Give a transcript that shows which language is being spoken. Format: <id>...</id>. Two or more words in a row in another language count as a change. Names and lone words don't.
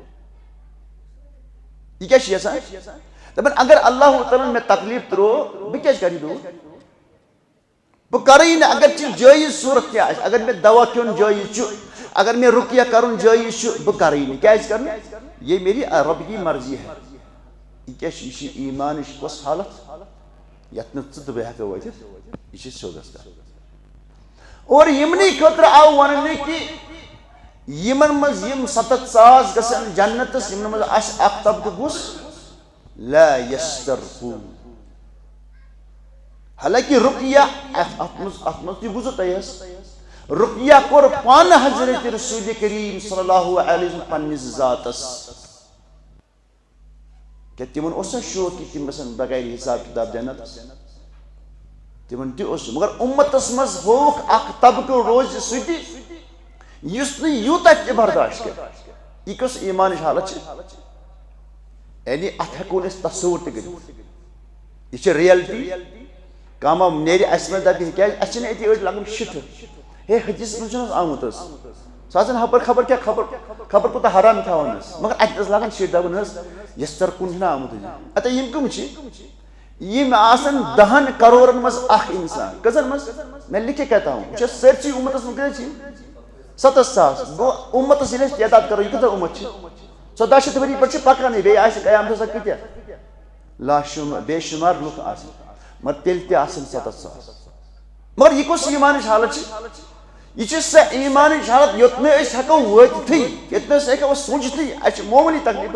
<ks>یہِ کیٛاہ چھُ یژھان دپان اگر اللہ تعالیٰ ہن مےٚ تکلیف ترٛوو بہٕ کیٛازِ کرٕ یہِ دوٗر بہٕ کرٕے نہٕ اگر ژےٚ جٲیز صوٗرت کیٛاہ آسہِ اگر مےٚ دوا کھیوٚن جٲیز چھُ اگر مےٚ رُقیہ کرُن جٲیز چھُ بہٕ کرٕے نہٕ کیٛازِ کرٕ نہٕ</ks> <ur>یہ میری رب کی مرضی ہے</ur> <ks>یہ کیٛاہ چھُ یہِ چھِ ایٖمانٕچ کۄس حالت یتھ نہٕ ژٕ تہٕ بہٕ ہٮ۪کو وٲتِتھ یہِ چھِ سیوٚدس کتھ اور یِمنٕے خٲطرٕ آو وننہٕ کہ یِمن منٛز یِم 7,000 گژھن جنتس یِمن منٛز آسہِ اکھ طبقہٕ کُس</ks> <ar>لا یسترقون</ar> <ks>حالانکہ رُقیہ اتھ منٛز تہِ بوٗزوٕ تۄہہِ حظ رُقیہ کوٚر پانہٕ حضرت رسول کریم</ks> <ar>صلی اللہ علیہ وسلم</ar> <ks>پننِس ذاتس کیٛاہ تِمن اوس نا شوق کہ تِم گژھن بغیر حساب کتاب جنتس تِمن تہِ اوس مگر اُمتس منٛز ہووُکھ اکھ طبقہٕ روزِ سُہ تہِ یُس نہٕ یوٗتاہ تہِ برداشت کرِ یہِ کۄس ایٖمانٕچ حالت چھِ یعنی اتھ ہٮ۪کو نہٕ أسۍ تصوُر تہِ کٔرِتھ یہِ چھِ رِیلٹی کانٛہہ ما نیرِ اسہِ منٛز دپہِ کیٛازِ اسہِ چھِنہٕ أتی أڑۍ لگان شِٹھٕ ہے حدیثس منٛز چھُنہٕ حظ آمُت حظ سُہ آسان ہپٲرۍ خبر کیٛاہ خبر کوٗتاہ حرام تھاوان حظ مگر اتہِ حظ لاگان شِٹھ دپان حظ یسترقون چھُنہ آمُت حظ اَتے یِم کٕم چھِ یِم آسان 10 کرورن منٛز اکھ انسان کٔژن منٛز مےٚ لیکھے</ks> <ur>کہتا ہوں</ur> <ks>وٕچھ سٲرسٕے اُمتس منٛز کۭتیاہ چھِ 7,000 گوٚو اُمتس ییٚلہِ أسۍ تعداد کرو یہِ کۭژاہ اُمت چھِ 14 شیٚتھ ؤری پٮ۪ٹھ چھِ پکانٕے بیٚیہِ آسہِ قیامتس تام کۭتیاہ لاشُمار بے شُمار لُکھ آسن مگر تیٚلہِ تہِ آسن 7,000 مگر یہِ کۄس ایٖمانٕچ حالت چھِ یہ چھِ سۄ ایٖمانٕچ حالت یوٚت نہٕ أسۍ ہٮ۪کو وٲتِتھٕے یوٚت نہٕ أسۍ ہٮ۪کو سوٗنٛچتھٕے اَسہِ چھِ معموٗلی تکلیف</ks>